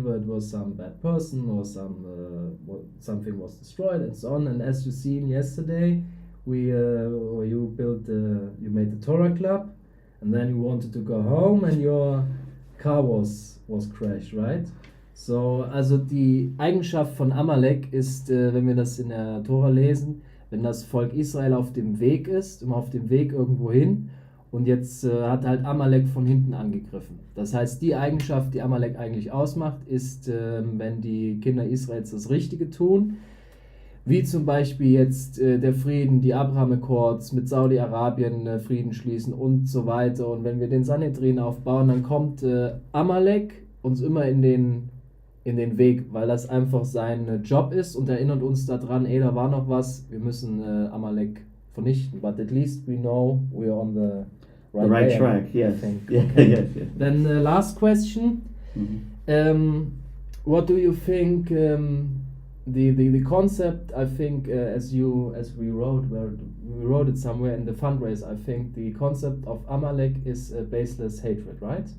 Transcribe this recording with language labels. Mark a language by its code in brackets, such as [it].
[en] Either it was some bad person or something was destroyed and so on. And as you seen yesterday, you made the Torah club. And then you wanted to go home and your car was crashed, right? [de] So, also die Eigenschaft von Amalek ist, wenn wir das in der Tora lesen, wenn das Volk Israel auf dem Weg ist, immer auf dem Weg irgendwo hin und jetzt hat halt Amalek von hinten angegriffen. Das heißt, die Eigenschaft, die Amalek eigentlich ausmacht, ist, wenn die Kinder Israels das Richtige tun, wie zum Beispiel jetzt der Frieden, die Abraham-Accords mit Saudi-Arabien Frieden schließen und so weiter. Und wenn wir den Sanhedrin aufbauen, dann kommt Amalek uns immer in den Weg, weil das einfach sein Job ist und erinnert uns daran, da war noch was, wir müssen Amalek vernichten. [en] But at least we know we're on the right track, yes. Okay. Yes. Then last question. Mm-hmm. What do you think the concept, I think, as we wrote it somewhere in the fundraise, I think the concept of Amalek is baseless hatred, right?